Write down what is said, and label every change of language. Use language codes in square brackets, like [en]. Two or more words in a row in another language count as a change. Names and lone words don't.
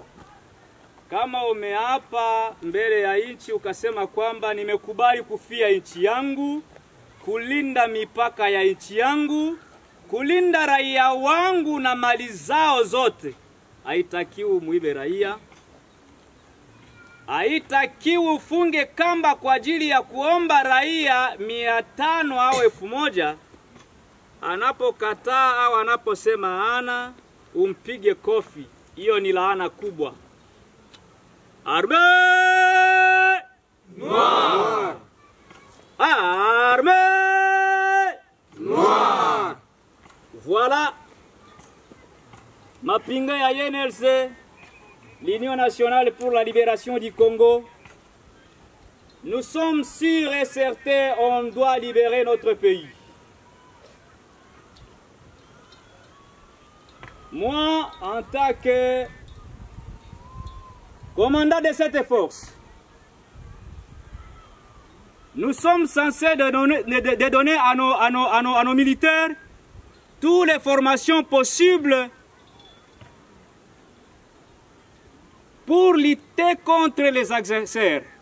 [sw] Kama umeapa mbele ya nchi ukasema kwamba nimekubali kufia nchi yangu, kulinda mipaka ya nchi yangu, kulinda raia wangu na mali zao zote, haitakiwi muibe raia, haitakiwi ufunge kamba kwa ajili ya kuomba raia 500 au 1000. Anapokataa au anaposema ana, umpige kofi. Hiyo ni laana kubwa. [fr] Armée noire! Armée noire! [sw] Voilà. Mapinga ya UNLC, [fr] l'Union nationale pour la libération du Congo. Nous sommes sûrs et certains on doit libérer notre pays. Moi, en tant que commandant de cette force, nous sommes censés de donner à nos militaires toutes les formations possibles pour lutter contre les agresseurs.